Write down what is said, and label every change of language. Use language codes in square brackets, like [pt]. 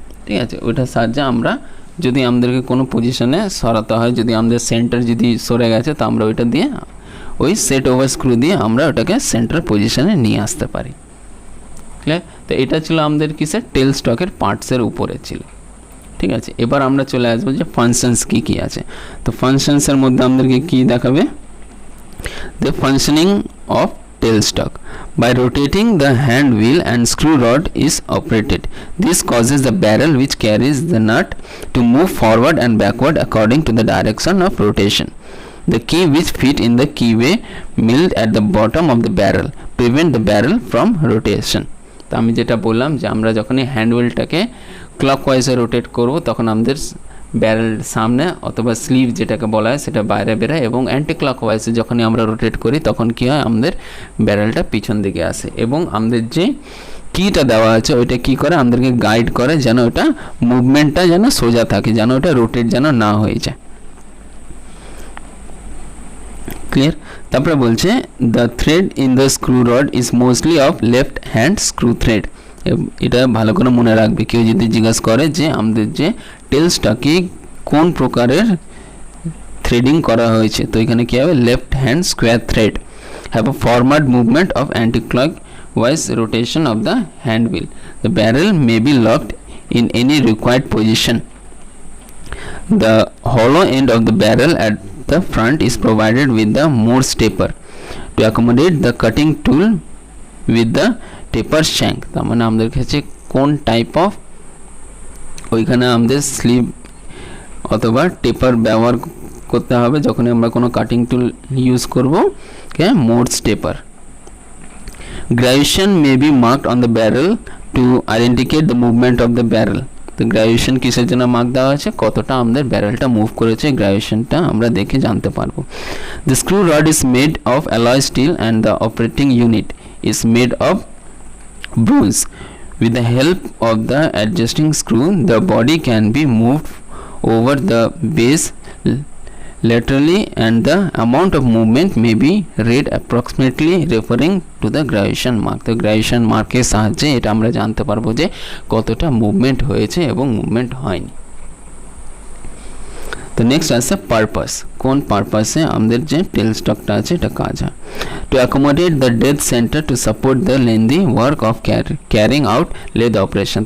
[bn] ঠিক আছে, ওইটার সাহায্যে আমরা যদি আমাদেরকে কোনো পজিশনে সরাতে হয়, যদি আমাদের সেন্টার যদি সরে গেছে, তো আমরা ওইটা দিয়ে ওই সেট ওভার স্ক্রু দিয়ে আমরা ওটাকে সেন্টার পজিশনে নিয়ে আসতে পারি। ক্লিয়ার? তো এটা ছিল আমাদের কিসের টেল স্টকের পার্টসের উপরে ছিল। ঠিক আছে, এবার আমরা চলে আসবো যে ফাংশনস কী কী আছে। তো ফাংশনসের মধ্যে আমাদেরকে কী দেখাবে, [en] The functioning of tailstock. By rotating the hand wheel and screw rod is operated. This causes the barrel which carries the nut to move forward and backward according to the direction of rotation. The key which fit in the keyway milled at the bottom of the barrel prevent the barrel from rotation. [bn] তো আমি যেটা বললাম যে আমরা যখনই hand হুইলটাকে ক্লকওয়াইজে rotate করব তখন আমাদের ব্যারেল সামনে অথবা স্লিভ যেটাকে বলা হয় সেটা বাইরে বেরোয়, এবং অ্যান্টি ক্লকওয়াইজে যখনই আমরা রোটেট করি তখন কী হয়, আমাদের ব্যারেলটা পিছন দিকে আসে, এবং আমাদের যে কিটা দেওয়া আছে ওইটা কী করে, আমাদেরকে গাইড করে যেন ওটা মুভমেন্টটা যেন সোজা থাকে, যেন ওটা রোটেট যেন না হয়ে যায়। [en] Clear? [bn] তারপরে বলছে [en] The thread in the screw rod is mostly of left hand screw thread. [bn] এটা ভালো করে মনে রাখবে, কেউ যদি জিজ্ঞাসা করে যে আমাদের যে টেলসটাকে কোন প্রকারের থ্রেডিং করা হয়েছে, তো এখানে কী হবে, [en] Left hand square thread have a forward movement of anti clockwise rotation of the hand wheel. The barrel may be locked in any required position. The hollow end of the barrel at the front is provided with the Morse taper to accommodate the cutting tool with the taper shank. [bn] তার মানে আমাদের কাছে কোন type of ওইখানে আমাদের sleeve অথবা টেপার ব্যবহার করতে হবে যখন আমরা কোনো কাটিং টুল ইউজ করব, কে Morse taper. [en] Graduation may be marked on the barrel to indicate the movement of the barrel. [bn] তো গ্রাজুয়েশন কিসের জন্য মার্ক দেওয়া আছে, কতটা আমাদের ব্যারেলটা মুভ করেছে, গ্রাজুয়েশনটা আমরা দেখে জানতে পারবো। [en] The screw rod is made of alloy steel and the operating unit is made of bronze. With the help of the adjusting screw, the body can be moved over the base laterally and the amount of movement may be read approximately referring to the graduation mark. [bn] তো graduation মার্কের সাহায্যে এটা আমরা জানতে পারবো যে কতটা movement হয়েছে এবং মুভমেন্ট হয়নি। তো নেক্সট আছে পারপাস, কোন পারপাসে আমাদের যে টেল স্টকটা আছে এটা কাজ হয়। [en] To accommodate the dead centre to support the lengthy work of carrying out lathe operation.